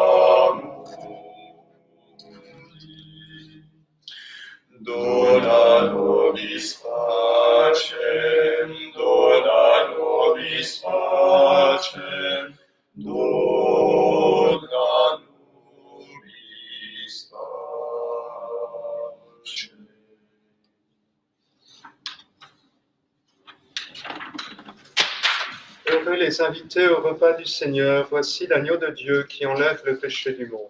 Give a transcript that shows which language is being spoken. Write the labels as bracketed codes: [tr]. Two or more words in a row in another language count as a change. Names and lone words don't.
[la] mundi, dona nobis pacem, dona nobis pacem, dona nobis pacem. [fr] Heureux les invités au repas du Seigneur, voici l'agneau de Dieu qui enlève le péché du monde.